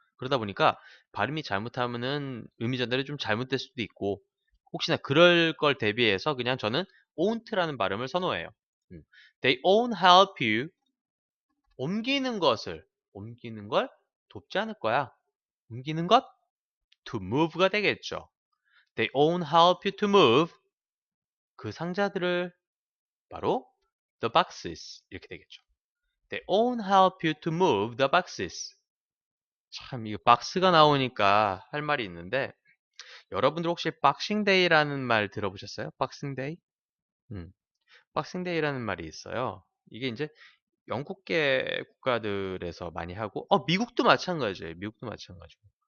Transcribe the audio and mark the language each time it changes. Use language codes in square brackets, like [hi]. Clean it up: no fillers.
[ko] 그러다 보니까 발음이 잘못하면은 의미 전달이 좀 잘못될 수도 있고 혹시나 그럴 걸 대비해서 그냥 저는 won't라는 발음을 선호해요. [en] They won't help you. [ko] 옮기는 걸 돕지 않을 거야. 옮기는 것 to move가 되겠죠. [en] They won't help you to move. [ko] 그 상자들을 바로 [en] the boxes [ko] 이렇게 되겠죠. [en] They won't help you to move the boxes. [ko] 참, 이거 박스가 나오니까 할 말이 있는데, 여러분들 혹시 박싱데이라는 말 들어보셨어요? 박싱데이? 음, 박싱데이라는 말이 있어요. 이게 이제 영국계 국가들에서 많이 하고, 미국도 마찬가지예요. 미국도 마찬가지고.